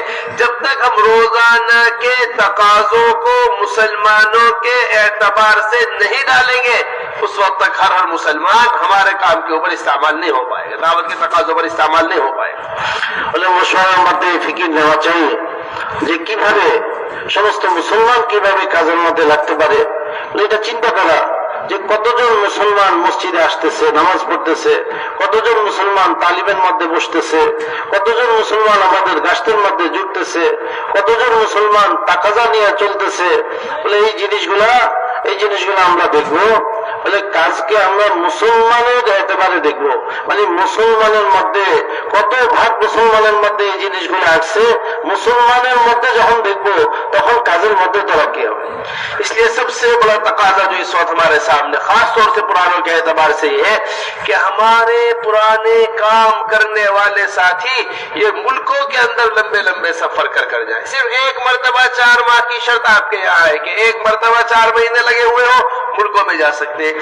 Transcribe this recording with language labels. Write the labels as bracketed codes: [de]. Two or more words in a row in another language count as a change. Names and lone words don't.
[ur] جب تک ہم روزانہ کے تقاضوں کو مسلمانوں کے اعتبار سے نہیں ڈالیں گے اس وقت تک ہر مسلمان ہمارے کام کے اوپر استعمال نہیں ہو پائے گا، دعوت کے تقاضوں پر استعمال نہیں ہو پائے گا۔ [bn] মশওয়ারার মধ্যে ফিকির নেওয়া চাই যে কিভাবে সমস্ত মুসলমান কিভাবে কাজের মধ্যে লাগতে পারে। এটা চিন্তা করা যে কতজন মুসলমান মসজিদে আসতেছে, নামাজ পড়তেছে, কতজন মুসলমান তালিমের মধ্যে বসতেছে, কতজন মুসলমান আমাদের গাছতের মধ্যে জুটতেছে, কতজন মুসলমান তাকাজা নিয়ে চলতেছে। বলে এই জিনিসগুলা আমরা দেখবো। বলে কাজকে আমরা মুসলমানের একেবারে দেখবো, মানে মুসলমানের মধ্যে কত ভাগ মুসলমানের মধ্যে এই জিনিসগুলো আসছে, মুসলমানের মধ্যে যখন দেখবো তখন কাজের মধ্যে তরক্কি হবে। [ur] اس لیے سب سے بڑا تقاضا جو اس وقت ہمارے سامنے خاص طور سے پرانوں کے اعتبار سے یہ ہے کہ ہمارے پرانے کام کرنے والے ساتھی یہ ملکوں کے اندر لمبے لمبے سفر کر جائیں۔ صرف ایک مرتبہ 4 ماہ کی شرط آپ کے یہاں ہے کہ ایک مرتبہ 4 مہینے لگے ہوئے ہو ملکوں میں جا سکتے ہیں۔